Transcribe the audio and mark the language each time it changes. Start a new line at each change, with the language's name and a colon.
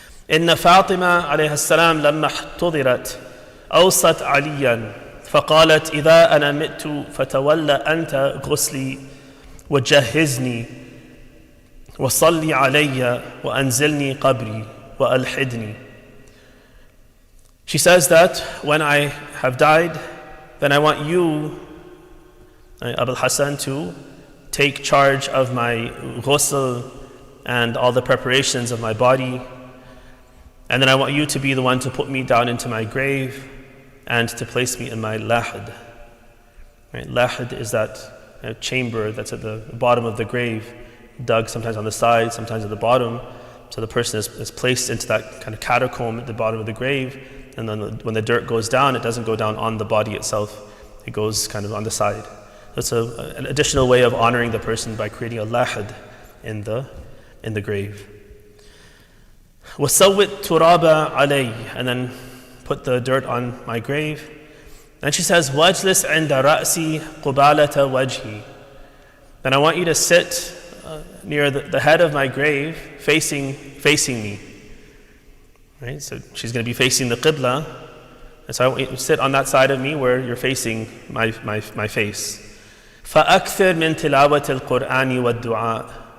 Arabic: إن فاطمة عليه السلام لما احتضرت أوصت عليا فقالت إذا أنا مت فتولى أنت غسلي وجهزني وصلي علي وأنزلني قبري وألحدني.
English: She says that when I have died, then I want you, Abul Hassan, to take charge of my ghusl and all the preparations of my body. And then I want you to be the one to put me down into my grave and to place me in my lahad. Right? Lahad is that chamber that's at the bottom of the grave, dug sometimes on the side, sometimes at the bottom. So the person is placed into that kind of catacomb at the bottom of the grave. And then when the dirt goes down, it doesn't go down on the body itself. It goes kind of on the side. That's an additional way of honoring the person by creating a lahad in the grave.
Arabic: وَسَوِّتْ تُرَابَ عَلَيْهِ.
English: And then put the dirt on my grave. And she says,
Arabic: وَاجْلِسْ عِنْدَ رَأْسِي قُبَالَةَ وَجْهِي.
English: Then I want you to sit near the head of my grave, facing me. Right? So she's going to be facing the qibla, and so I want you to sit on that side of me where you're facing my face.
Arabic: فَأَكْثِرْ مِنْ تِلَاوَةِ الْقُرْآنِ وَالدُّعَاءِ.